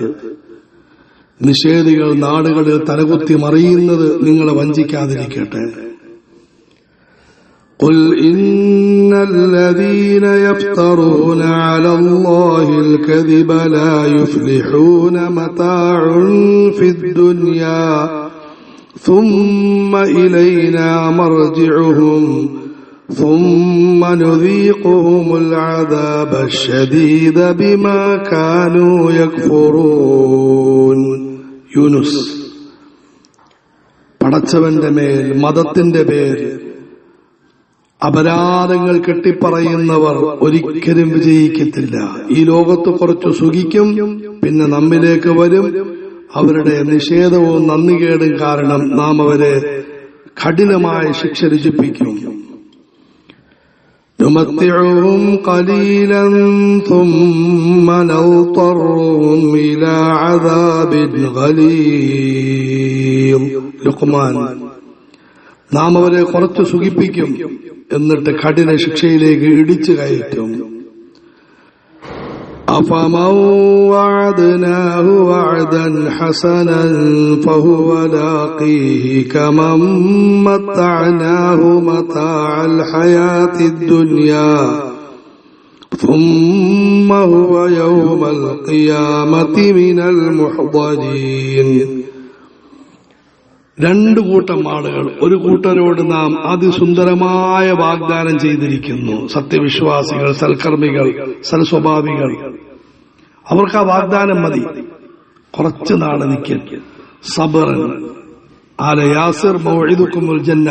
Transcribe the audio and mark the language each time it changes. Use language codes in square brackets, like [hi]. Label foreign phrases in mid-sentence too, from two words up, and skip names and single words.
[ml] നിഷേധികൾ നാടുകളിൽ തലകുത്തി മറിയുന്നത് നിങ്ങളെ വഞ്ചിക്കാതിരിക്കട്ടെ. [ar] قل إن الذين يفترون على الله الكذب لا يفلحون متاع في الدنيا ثم إلينا مرجعهم ثم نذيقهم العذاب الشديد بما كانوا يكفرون. [ml] യൂനുസ്. പടച്ചവന്റെ മേൽ മതത്തിന്റെ പേര് അപരാധങ്ങൾ കെട്ടിപ്പറയുന്നവർ ഒരിക്കലും വിജയിക്കത്തില്ല. ഈ ലോകത്ത് കുറച്ചു സുഖിക്കും, പിന്നെ നമ്മിലേക്ക് വരും. അവരുടെ നിഷേധവും നന്ദികേടും കാരണം നാം അവരെ കഠിനമായ ശിക്ഷ രുചിപ്പിക്കും. [ar] نمتعهم قليلا ثم نضطرهم إلى عذاب غليظ. [ml] ലുഖ്മാൻ. നാം അവരെ കുറച്ച് സുഖിപ്പിക്കും, എന്നിട്ട് കഠിന ശിക്ഷയിലേക്ക് ഇടിച്ചു കയറ്റും. [ar] أفمن وعدناه وعدا حسنا فهو لاقيه كمن متعناه متاع الحياة الدنيا ثم هو يوم القيامة من المحضرين. [ml] രണ്ടു കൂട്ടം ആളുകൾ. ഒരു കൂട്ടരോട് നാം അതിസുന്ദരമായ വാഗ്ദാനം ചെയ്തിരിക്കുന്നു. സത്യവിശ്വാസികൾ, സൽക്കർമ്മികൾ, സൽസ്വഭാവികൾ. അവർക്ക് ആ വാഗ്ദാനം മതി. കുറച്ചു നാള് നിൽക്കും. [ar] صبرا آل ياسر موعدكم الجنة.